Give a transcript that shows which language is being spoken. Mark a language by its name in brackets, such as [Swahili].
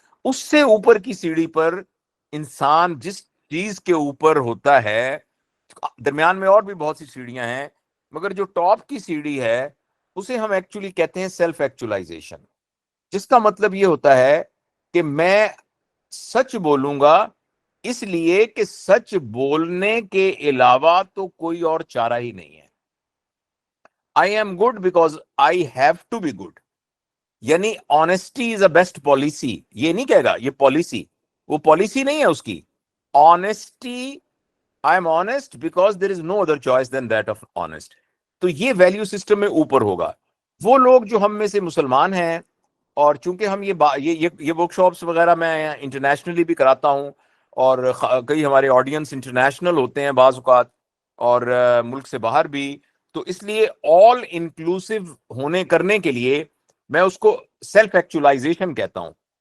[Urdu] اس سے اوپر کی سیڑھی پر انسان جس چیز کے اوپر ہوتا ہے، درمیان میں اور بھی بہت سی سیڑھیاں ہیں، مگر جو ٹاپ کی سیڑھی ہے اسے ہم ایکچولی کہتے ہیں سیلف ایکچولائزیشن، جس کا مطلب یہ ہوتا ہے کہ میں سچ بولوں گا اس لیے کہ سچ بولنے کے علاوہ تو کوئی اور چارہ ہی نہیں ہے. [English] I am good because I have to be good. یعنی honesty is a best policy. [Urdu] یہ نہیں کہے گا یہ پالیسی، وہ پالیسی نہیں ہے اس کی. [English] Honesty, I am honest because there is no other choice than that of honest. [Urdu] تو یہ ویلیو سسٹم میں اوپر ہوگا. وہ لوگ جو ہم میں سے مسلمان ہیں، اور چونکہ ہم یہ ورک شاپس وغیرہ میں انٹرنیشنلی بھی کراتا ہوں، اور کئی ہمارے آڈینس انٹرنیشنل ہوتے ہیں بعض اوقات، اور ملک سے باہر بھی، تو اس لیے آل انکلوسیو ہونے کرنے کے لیے میں اس کو سیلف ایکچولائزیشن کہتا ہوں.